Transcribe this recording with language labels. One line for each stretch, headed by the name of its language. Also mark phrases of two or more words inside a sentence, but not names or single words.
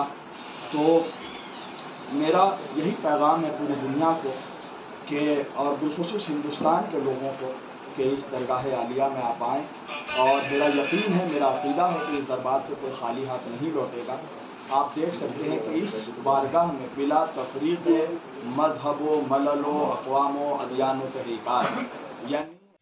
Urdu: تو میرا یہی پیغام ہے پوری دنیا کو کہ اور بالخصوص ہندوستان کے لوگوں کو کہ اس درگاہ عالیہ میں آپ آئیں، اور میرا یقین ہے، میرا عقیدہ ہے کہ اس دربار سے کوئی خالی ہاتھ نہیں لوٹے گا۔ آپ دیکھ سکتے ہیں کہ اس بارگاہ میں بلا تفریق مذہب و ملل و اقوام و ادیان و تحریکات، یعنی